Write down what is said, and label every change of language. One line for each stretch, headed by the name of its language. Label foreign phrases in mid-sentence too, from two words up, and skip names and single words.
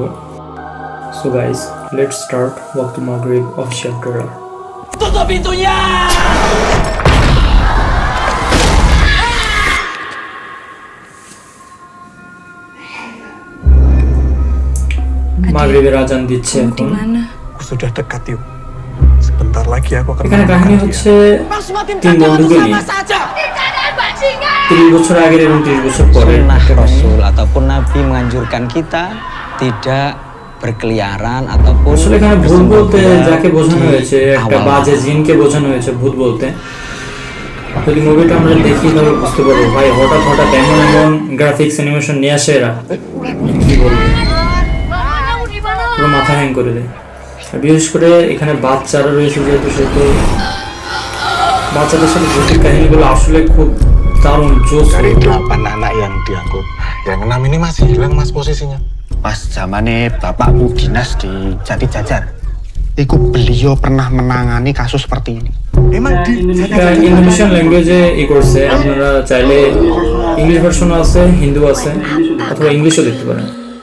English: So guys, let's start
Bangla: ওয়াক্তুল মাগরিব
English: official trailer.
Indonesian: ¡Tutup pintunya!
Bangla: মাগরিবের আজান দিচ্ছে এখন।
Indonesian: Aku sudah dekat yuk. Sebentar lagi aku akan
Bangla: এখানে কাহিনী হচ্ছে
Indonesian: Mas semakin
Bangla: তিন
Indonesian: kacau
Bangla: বন্ধুকে
Indonesian: sama
Bangla: নিয়ে
Indonesian: saja.
Bangla: 30 বছর আগের এবং 30 বছর পরে
Indonesian: Sunnah Rasul ataupun Nabi menganjurkan kita tidak berkeliaran ataupun
Bangla: আসলে এখানে ভূত বলতে যাকে বোঝানো
Indonesian: di
Bangla: হয়েছে একটা
Indonesian: awal
Bangla: বাজে জিনকে বোঝানো হয়েছে ভূত বলতে। যদি মুভিটা আমরা দেখি তাহলে বুঝতে পারবো ভাই হঠাৎ হঠাৎ এমন এমন
English: graphics animation
Bangla: নিয়ে আসে এরা, কি বলবো, পুরো মাথা হ্যাং করে দেয়। আর বিশেষ করে এখানে বাচ্চারা রয়েছে যেহেতু, সেহেতু বাচ্চাদের সাথে ভূতের কাহিনীগুলো আসলে খুব দারুণ জোস।
Indonesian: Dari 8 anak yang diangkut, yang 6 ini masih hilang mas posisinya.
Javanese: Pas zamane bapakku dinas di Jati Jajar, iku
Indonesian: beliau pernah menangani kasus seperti ini. Emang di
English: Indonesian language
Bangla: করছে, আপনারা চাইলে
English: English version
Bangla: আছে, হিন্দু আছে, অথবা ইংলিশও দেখতে পারেন।